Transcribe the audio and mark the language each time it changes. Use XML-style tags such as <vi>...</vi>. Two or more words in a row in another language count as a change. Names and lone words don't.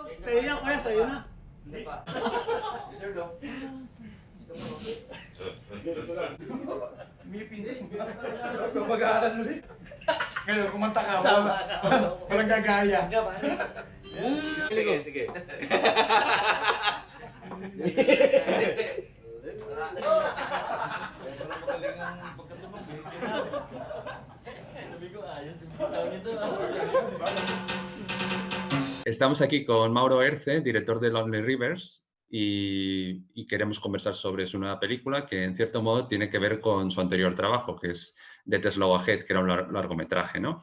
<tl>Sa'yo na, kuya, sa'yo na. Hindi pa. Ito daw. Ito pa. Ganito lang. Ngipin din. Kung mag-aaral ulit. Ngayon, kumanta ka. Walang gagaya. Sige, sige.</tl> <es>Estamos aquí con Mauro Erce, director de Lonely Rivers, y queremos conversar sobre su nueva película que en cierto modo tiene que ver con su anterior trabajo, que es The Slow Ahead, que era un largometraje, ¿no?</es>